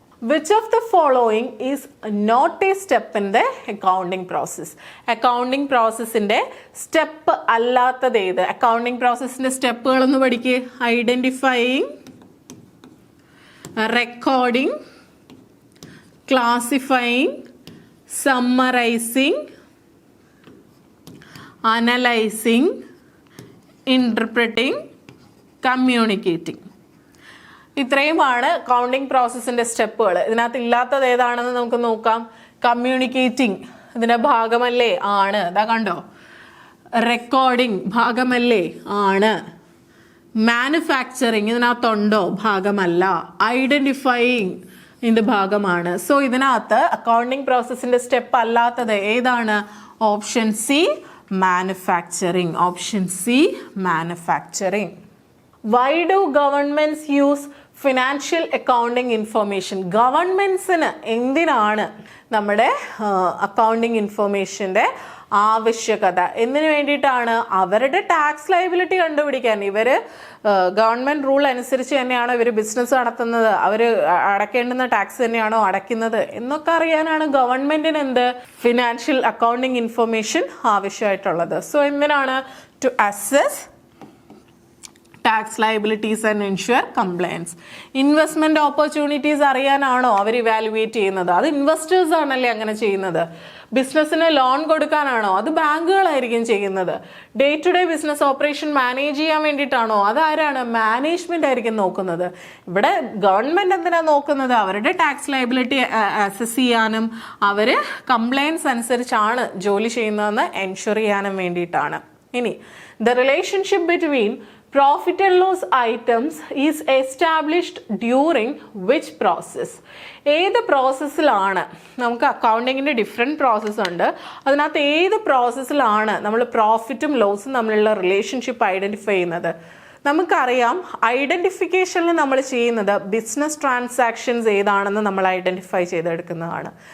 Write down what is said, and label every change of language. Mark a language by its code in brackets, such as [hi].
[en] Which of the following is not a step in the accounting process? [ml] Accounting processന്റെ step അല്ലാത്തത് ഏത്? Accounting പ്രോസസ്സിന്റെ സ്റ്റെപ്പുകളൊന്ന് പഠിക്കുക. Identifying, recording, classifying, summarising, analysing, interpreting, communicating. ഇത്രയുമാണ് accounting പ്രോസസ്സിന്റെ സ്റ്റെപ്പുകൾ. ഇതിനകത്ത് ഇല്ലാത്തത് ഏതാണെന്ന് നമുക്ക് നോക്കാം. കമ്മ്യൂണിക്കേറ്റിംഗ് ഇതിന്റെ ഭാഗമല്ലേ? ആണ്. ഇതാ കണ്ടോ, റെക്കോർഡിംഗ് ഭാഗമല്ലേ? ആണ്. മാനുഫാക്ചറിങ് ഇതിനകത്തുണ്ടോ? ഭാഗമല്ല. ഐഡന്റിഫൈയിങ് ഇതിന്റെ ഭാഗമാണ്. സോ ഇതിനകത്ത് അക്കൗണ്ടിങ് പ്രോസസ്സിന്റെ സ്റ്റെപ്പ് അല്ലാത്തത് ഏതാണ്? Option C, manufacturing. Option C, manufacturing. [en] Why do governments use financial accounting information? [ml] ഗവൺമെന്റ്സിന് എന്തിനാണ് നമ്മുടെ അക്കൗണ്ടിങ് ഇൻഫർമേഷന്റെ ആവശ്യകത? എന്തിനു വേണ്ടിയിട്ടാണ്? അവരുടെ ടാക്സ് ലയബിലിറ്റി കണ്ടുപിടിക്കാൻ. ഇവര് ഗവൺമെന്റ് റൂൾ അനുസരിച്ച് തന്നെയാണോ ഇവർ ബിസിനസ് നടത്തുന്നത്, അവർ അടയ്ക്കേണ്ടുന്ന ടാക്സ് തന്നെയാണോ അടയ്ക്കുന്നത് എന്നൊക്കെ അറിയാനാണ് ഗവൺമെന്റിന് എന്ത് ഫിനാൻഷ്യൽ അക്കൗണ്ടിങ് ഇൻഫർമേഷൻ ആവശ്യമായിട്ടുള്ളത്. സോ എന്തിനാണ്? [en] To assess tax liabilities and ensure compliance. [ml] Investment opportunities അറിയാനാണോ our evaluate ചെയ്യുന്നത്? അത് ഇൻവെസ്റ്റേഴ്സ് ആണല്ലേ അങ്ങനെ ചെയ്യുന്നത്. ബിസിനസ്സിന് ലോൺ കൊടുക്കാനാണോ? അത് ബാങ്കുകളായിരിക്കും ചെയ്യുന്നത്. Day to day business operation manage ചെയ്യാൻ വേണ്ടിയിട്ടാണോ? അതാരാണ്? മാനേജ്മെന്റ് ആയിരിക്കും നോക്കുന്നത്. ഇവിടെ ഗവൺമെന്റ് എന്തിനാ നോക്കുന്നത്? അവരുടെ ടാക്സ് ലയബിലിറ്റി അസസ് ചെയ്യാനും അവര് കംപ്ലയൻസ് അനുസരിച്ചാണ് ജോലി ചെയ്യുന്നതെന്ന് എൻഷുർ ചെയ്യാനും വേണ്ടിയിട്ടാണ്. [en] ഇനി the relationship between profit and loss items is established during which process? [ml] ഏത് പ്രോസസ്സിലാണ്? നമുക്ക് അക്കൗണ്ടിങ്ങിൻ്റെ ഡിഫറെൻറ്റ് പ്രോസസ്സ് ഉണ്ട്. അതിനകത്ത് ഏത് പ്രോസസ്സിലാണ് നമ്മൾ പ്രോഫിറ്റും ലോസും തമ്മിലുള്ള റിലേഷൻഷിപ്പ് ഐഡൻറ്റിഫൈ ചെയ്യുന്നത്? നമുക്കറിയാം, ഐഡൻറ്റിഫിക്കേഷനിൽ നമ്മൾ ചെയ്യുന്നത് ബിസിനസ് ട്രാൻസാക്ഷൻസ് ഏതാണെന്ന് നമ്മൾ ഐഡൻറ്റിഫൈ ചെയ്തെടുക്കുന്നതാണ്.